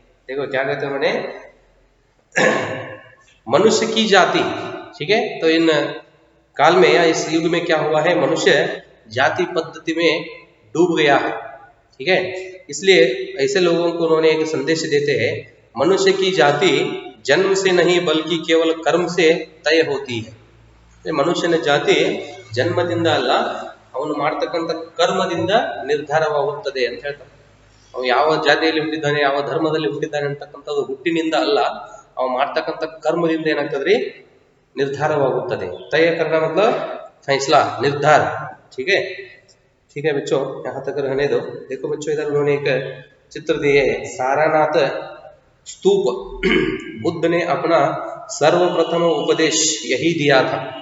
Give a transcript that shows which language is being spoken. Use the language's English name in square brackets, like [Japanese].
[Hindi] देखो क्या कहते हैं मैंने, मनुष्य की जाति, ठीक है, तो इन काल में या इस युग में क्या हुआ है, मनुष्य जाति पद्धति में डूब गया है, ठीक है। इसलिए ऐसे लोगों को उन्होंने एक संदेश देते हैं, मनुष्य की जाति जन्म से नहीं बल्कि केवल कर्म से तय होती है। [Kannada] ಮನುಷ್ಯನ ಜಾತಿ ಜನ್ಮದಿಂದ ಅಲ್ಲ, ಅವನು ಮಾಡ್ತಕ್ಕಂಥ ಕರ್ಮದಿಂದ ನಿರ್ಧಾರವಾಗುತ್ತದೆ ಅಂತ ಹೇಳ್ತಾರೆ। ಅವನು ಯಾವ ಜಾತಿಯಲ್ಲಿ ಹುಟ್ಟಿದ್ದಾನೆ, ಯಾವ ಧರ್ಮದಲ್ಲಿ ಹುಟ್ಟಿದ್ದಾನೆ ಅಂತಕ್ಕಂಥದ್ದು ಹುಟ್ಟಿನಿಂದ ಅಲ್ಲ, ಅವನು ಮಾಡ್ತಕ್ಕಂಥ ಕರ್ಮದಿಂದ ಏನಾಗ್ತದ್ರಿ, ನಿರ್ಧಾರವಾಗುತ್ತದೆ। [Hindi] तय करना मतलब फैसला, निर्धार, ठीक है। ठीक है बच्चों, यहाँ तक रहने दो। देखो बच्चों इधर उन्होंने एक चित्र दिए है, सारनाथ स्तूप। बुद्ध ने अपना सर्वप्रथम उपदेश यही दिया था।